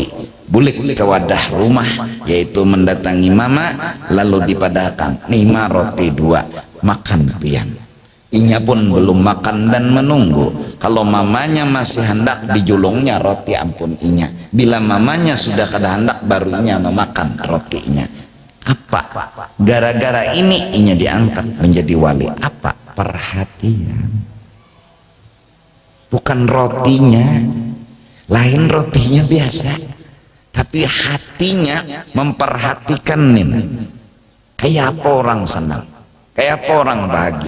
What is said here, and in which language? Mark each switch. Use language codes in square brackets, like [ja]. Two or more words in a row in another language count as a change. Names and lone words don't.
[bjn] Bulik ke wadah rumah, yaitu mendatangi mama, lalu dipadahkan 5 roti 2, makan pian. Inya pun belum makan dan menunggu. Kalau mamanya masih hendak dijulungnya roti, ampun inya. Bila mamanya sudah kada hendak, baru inya memakan rotinya. [id] Apa? [bjn] Gara-gara ini inya diangkat menjadi wali. [id] Apa? Perhatian. Bukan rotinya, lain rotinya biasa, tapi hatinya memperhatikan nih. Kayak apa orang senang, kayak apa orang bahagia.